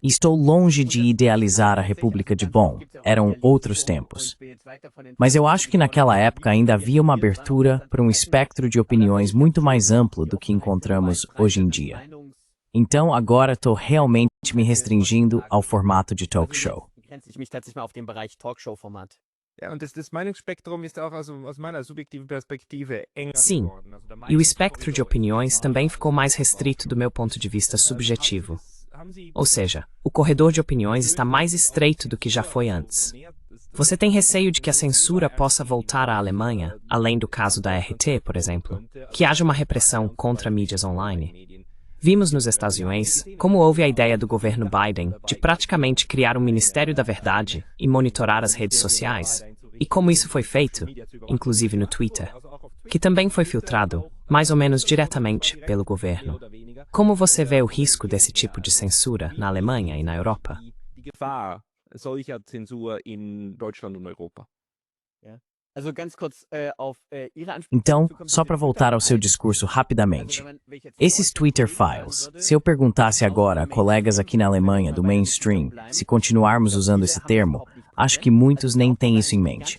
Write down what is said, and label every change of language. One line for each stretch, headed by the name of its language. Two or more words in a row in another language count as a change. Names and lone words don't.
Portuguese: E estou longe de idealizar a República de Bonn. Eram outros tempos. Mas eu acho que naquela época ainda havia uma abertura para um espectro de opiniões muito mais amplo do que encontramos hoje em dia. Então, agora estou realmente me restringindo ao formato de
English: talk show.
German: Ja, und das Meinungsspektrum ist auch aus meiner subjektiven Perspektive enger
Portuguese: Sim,
German: geworden.
Portuguese: e o espectro de opiniões também ficou mais restrito do meu ponto de vista subjetivo. Ou seja, o corredor de opiniões está mais estreito do que já foi antes. Você tem receio de que a censura possa voltar à Alemanha, além do caso da RT, por exemplo, que haja uma repressão contra mídias online? Vimos nos Estados Unidos como houve a ideia do governo Biden de praticamente criar um Ministério da Verdade e monitorar as redes sociais, e como isso foi feito, inclusive no Twitter, que também foi filtrado, mais ou menos diretamente, pelo governo. Como você vê o risco desse tipo de censura na Alemanha e na Europa?
German: Die Gefahr solcher Zensur in Deutschland und Europa.
Portuguese: Então, só para voltar ao seu discurso rapidamente, esses Twitter files, se eu perguntasse agora a colegas aqui na Alemanha do mainstream, se continuarmos usando esse termo, acho que muitos nem têm isso em mente.